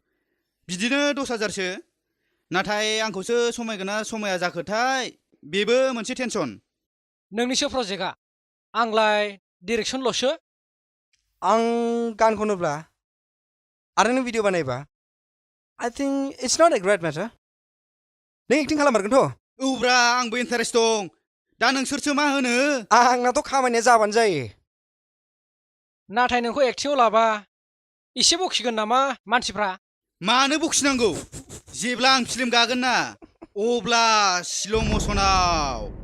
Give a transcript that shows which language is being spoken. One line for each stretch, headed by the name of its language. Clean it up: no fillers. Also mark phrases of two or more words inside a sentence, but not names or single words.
Bodo: बिदिनो 10,000सो नाथाय आंखौसो समायगोना समाया जाखोथाय बेबो मोनसे टेनसन नोंनिसो प्रजेक्टआ आंलाय डिरेक्सनल'सो आं गान खनोब्ला आरो नों भिडिअ बानायबा
English: I think it's not a great matter
Bodo: नों एक्टिं खालाममारगोनथ' औब्रा आंबो इन्टारेस्ट दं दा नोंसोरसो मा होनो आंनाथ' खामानिया जाबानो जायो नाथाय नोंखौ एक्टिंआव लाबा एसे बखिगोन नामा मानसिफ्रा मानो बखिनांगौ जेब्ला आं फिल्म गागोन ना अब्ला स्ल' मसनाव